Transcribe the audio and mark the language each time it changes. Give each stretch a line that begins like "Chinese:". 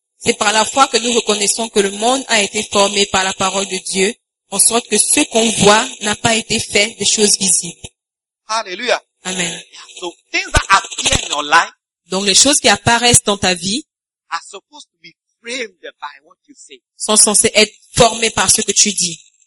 French: C'est par la foi que nous reconnaissons que le monde a été formé par la parole de Dieu, en sorte que ce qu'on voit n'a pas été fait de choses visibles. Alléluia. Amen.
English: So, things that appear in your life,
French: donc les choses qui apparaissent dans ta vie
English: are supposed to be framed by what you say.
French: Sont censées être formées par ce que tu dis.